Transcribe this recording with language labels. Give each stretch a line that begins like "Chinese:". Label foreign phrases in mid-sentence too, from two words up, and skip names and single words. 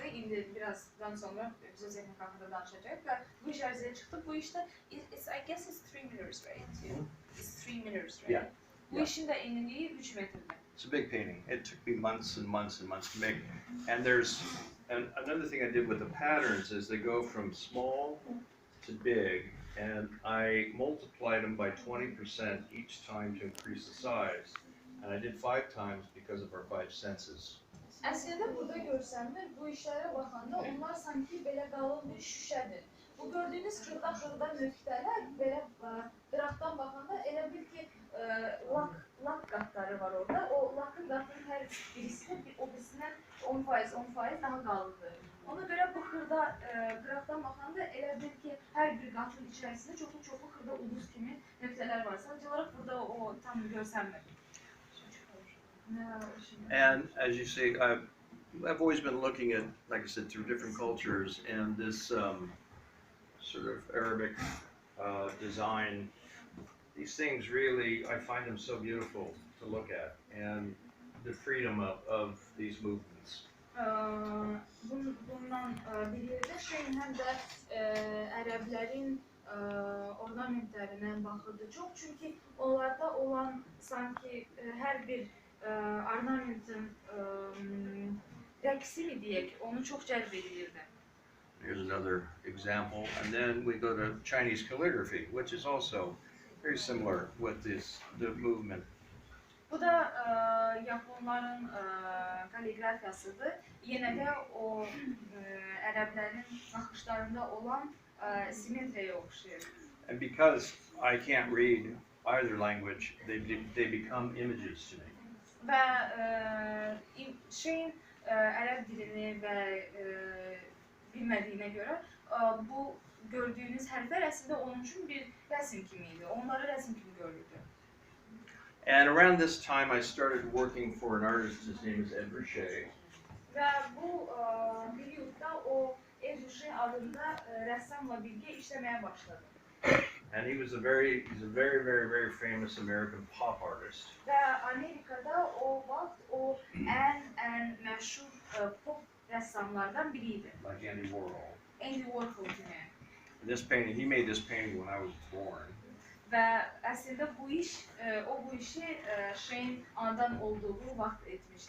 Azerbaijani: İndi birazdan sonra biz o texnika haqqında danışacağıq və bu iş ərzəyə çıxdı. Bu işdə,
English: I guess it's 3 meters, right? It's 3 meters, right? Yeah.
Azerbaijani: Bu işin də eniliyi 3 metrdir.
English: It's a big painting. It took me months and months and months to make. And another thing I did with the patterns is they go from small to big, and I multiplied them by 20% each time to increase the size. And I did 5 times because of our 5 senses.
Azerbaijani: Əslində burada görsənmir, bu işlərə baxanda onlar sanki belə qalın bir şüşədir. Bu gördüyünüz xırda nöqtələr belə qıraqdan baxanda elə bil ki lak qatları var orada. O lakın qatının hər birisi o birisindən 10% daha qalındır. Ona görə bu xırda qıraqdan baxanda elə bil ki hər bir qatın içərisində çoxlu xırda ulduz kimi nöqtələr var. Sadəcə olaraq burada o tam görsənmir.
English: And as you see, I've always been looking at, like I said, through different cultures, and this sort of Arabic design. These things really, I find them so beautiful to look at, and the freedom of these movements.
Azerbaijani: Bundan bilirdi şeyin həm də ərəblərin ornamentlərinə baxırdı çox, çünki onlarda olan sanki hər bir ornamentin rəqsi mi deyək, onu çox cəlb edirdi.
English: Here's another example, and then we go to Chinese calligraphy, which is also very similar with the movement.
Azerbaijani: Bu da Japonların kaligrafiyasıdır. Yenə də o ərəblərin naxışlarında olan simetriyə oxşayır.
English: And because I can't read either language, they become images to me.
Azerbaijani: Və şeyin ərəb dilini və bilmədiyinə görə bu gördüyünüz hərflər əslində onun üçün bir rəsm kimi idi. Onları rəsm kimi görürdü.
English: And around this time, I started working for an artist. His name is Ed Ruscha.
Azerbaijani: Və bu periyodda o Ed Ruscha adında rəssamla birgə işləməyə başladı.
English: And he's a very very famous American pop artist.
Azerbaijani: Və Amerikada o vaxt o ən məşhur pop rəssamlardan biri idi.
English: Like Andy Warhol.
Azerbaijani: Andy Warhol kimi.
English: This painting, he made this painting when I was born.
Azerbaijani: Və əslində bu işi Şeyin anadan olduğu vaxt etmişdi.